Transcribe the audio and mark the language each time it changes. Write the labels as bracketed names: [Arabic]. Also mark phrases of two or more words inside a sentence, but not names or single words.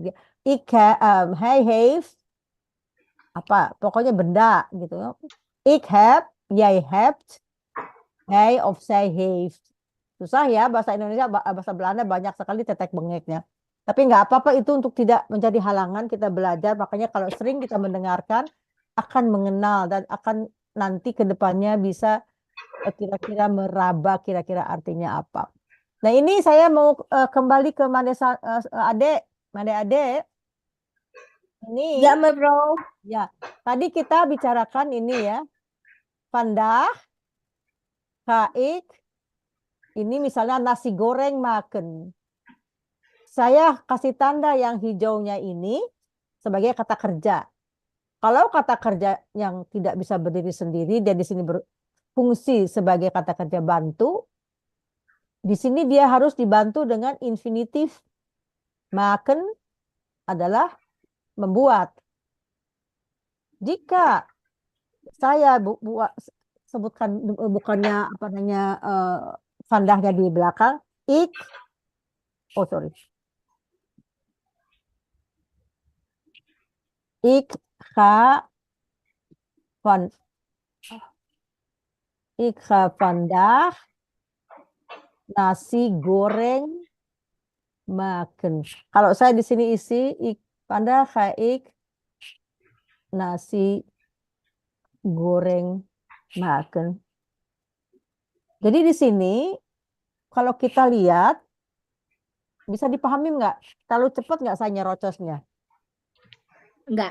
[Dutch] Hij heeft [Indonesian] apa? Pokoknya benda gitu. [Dutch] Ik heb, jij hebt, hij of zij heeft. [Indonesian] Susah ya bahasa Indonesia, bahasa Belanda banyak sekali tetek bengeknya. Tapi nggak apa-apa itu untuk tidak menjadi halangan kita belajar. Makanya kalau sering kita mendengarkan akan mengenal dan akan nanti ke depannya bisa kira-kira meraba kira-kira artinya apa. Nah ini saya mau kembali ke Ade. Ade. Ini. Ya, Bro. Ya, tadi kita bicarakan ini ya. [Dutch] Vandaag ga ik. [Indonesian] Ini misalnya nasi goreng makan. Saya kasih tanda yang hijaunya ini sebagai kata kerja. Kalau kata kerja yang tidak bisa berdiri sendiri, dia di sini berfungsi sebagai kata kerja bantu. Di sini dia harus dibantu dengan infinitif. Makan adalah membuat. Jika saya sebutkan bukannya apa namanya vandahnya di belakang, [Dutch] ik ga vandaag [Indonesian] nasi goreng makan. Kalau saya di sini isi [Dutch] vandaag ga ik [Indonesian] nasi goreng makan. Jadi di sini kalau kita lihat bisa dipahami nggak? Terlalu cepat nggak saya nyerocosnya? Enggak.